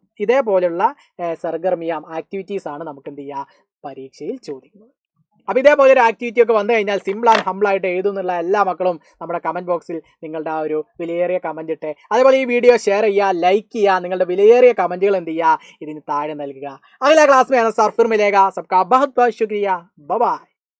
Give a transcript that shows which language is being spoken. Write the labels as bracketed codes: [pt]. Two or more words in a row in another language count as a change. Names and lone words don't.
[ml] ഇതേപോലെയുള്ള സർഗർമിയാം ആക്ടിവിറ്റീസ് ആണ് നമുക്ക് എന്ത് ചെയ്യുക, പരീക്ഷയിൽ ചോദിക്കുന്നത്. അപ്പോൾ ഇതേപോലെ ഒരു ആക്ടിവിറ്റി ഒക്കെ വന്നു കഴിഞ്ഞാൽ [en] simple and humble [ml] ആയിട്ട് എഴുതുന്നുള്ള എല്ലാ മക്കളും നമ്മുടെ കമൻറ്റ് ബോക്സിൽ നിങ്ങളുടെ ആ ഒരു വിലയേറിയ കമൻറ്റ് ഇട്ട്, അതേപോലെ ഈ വീഡിയോ ഷെയർ ചെയ്യുക, ലൈക്ക് ചെയ്യുക, നിങ്ങളുടെ വിലയേറിയ കമൻറ്റുകൾ എന്ത് ചെയ്യുക, ഇതിന് താഴെ നൽകുക. [hi] अगला क्लास में आना सर फिर मिलेगा. सबका बहुत बहुत शुक्रिया. बाय बाय.